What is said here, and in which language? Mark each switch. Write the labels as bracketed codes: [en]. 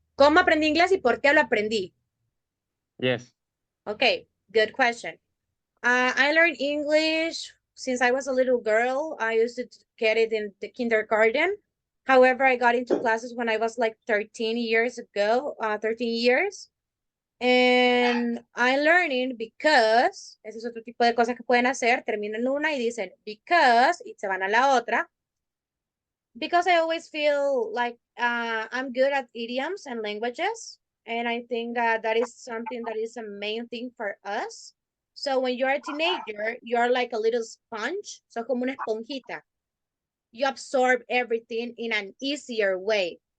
[es] ¿Cómo aprendí inglés y por qué lo aprendí? [en] Yes. Okay, good question. I learned English since I was a little girl. I used to get it in the kindergarten. However, I got into classes when I was like 13 years ago, 13 years. And I'm learning because, [es] ese es otro tipo de cosas que pueden hacer, terminan una y dicen because, y se van a la otra. [en] Because I always feel like I'm good at idioms and languages. And I think that is something that is a main thing for us. So when you're a teenager, you're like a little sponge. So [es] como una esponjita. [en] You absorb everything in an easier way.